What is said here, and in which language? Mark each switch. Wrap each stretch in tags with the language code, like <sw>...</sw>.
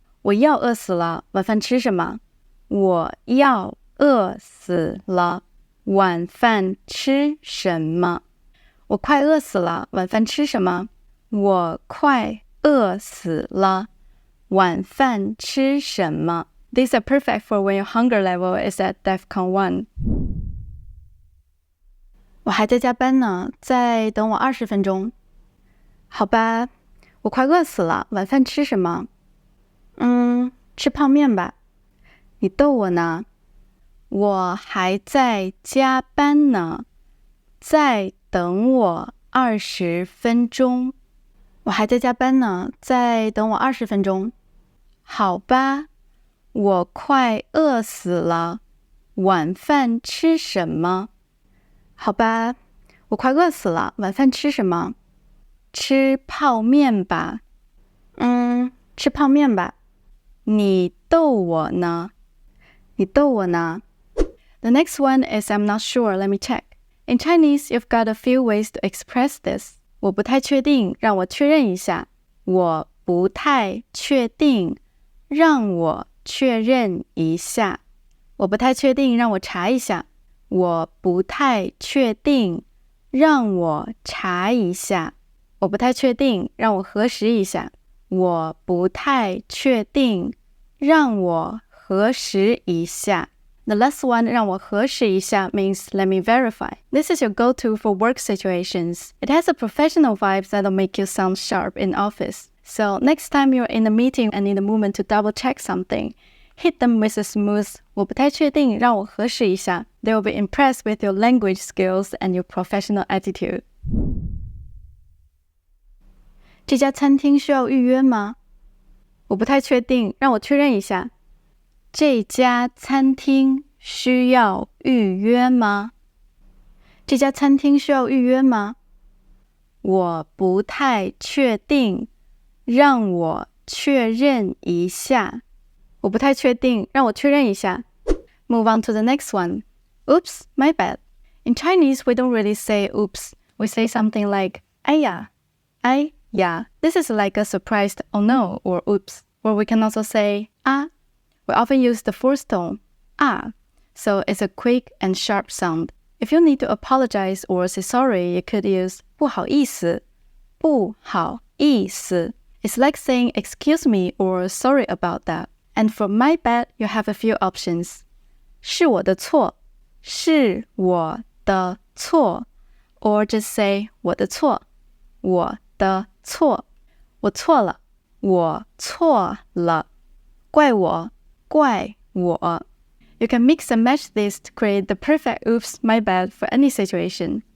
<zh>我要饿死了，晚饭吃什么？我要饿死了，晚饭吃什么？我快饿死了，晚饭吃什么？我快饿死了，晚饭吃什么？</zh> <en>These are perfect for when your hunger level is at DEFCON 1.</en> <zh>我还在加班呢，再等我20分钟。好吧，我快饿死了，晚饭吃什么？吃泡面吧。你逗我呢？我还在加班呢，再等我20分钟。我还在加班呢，再等我20分钟。好吧，我快饿死了，晚饭吃什么？好吧，我快饿死了，晚饭吃什么？吃泡面吧。吃泡面吧。你逗我呢？你逗我呢？</zh> <en>The next one is, I'm not sure, let me check. In Chinese, you've got a few ways to express this.</en> <zh>我不太确定，让我确认一下。我不太确定，让我确认一下。我不太确定，让我查一下。我不太确定，让我查一下。我不太确定，让我核实一下。我不太确定，让我核实一下。</zh> <en>The last one,</en> <zh>让我核实一下</zh> <en>means let me verify. This is your go-to for work situations. It has a professional vibe that'll make you sound sharp in office. So next time you're in a meeting and need a moment to double-check something, hit them with a smooth</en> <zh>我不太确定，让我核实一下.</zh> <en>They will be impressed with your language skills and your professional attitude.</en> <zh>这家餐厅需要预约吗？我不太确定，让我确认一下。这家餐厅需要预约吗？这家餐厅需要预约吗？我不太确定，让我确认一下。我不太确定，让我确认一下。</zh> <en>Move on to the next one. Oops, my bad. In Chinese, we don't really say oops. We say something like</en> <zh>哎呀, 哎呀.</zh> <en>This is like a surprised oh no or oops. Or we can also say 啊. We often use the fourth tone, 啊, so it's a quick and sharp sound. If you need to apologize or say sorry, you could use</en> <zh>不好意思,不好意思.</zh> <en>It's like saying excuse me or sorry about that. And for my bad, you have a few options.</en> <zh>是我的错,是我的错,</zh> <en>or just say</en> <zh>我的错,我的错,我错了,我错了,怪我怪我.</zh> <en>You can mix and match this to create the perfect oops, my bad for any situation.</en>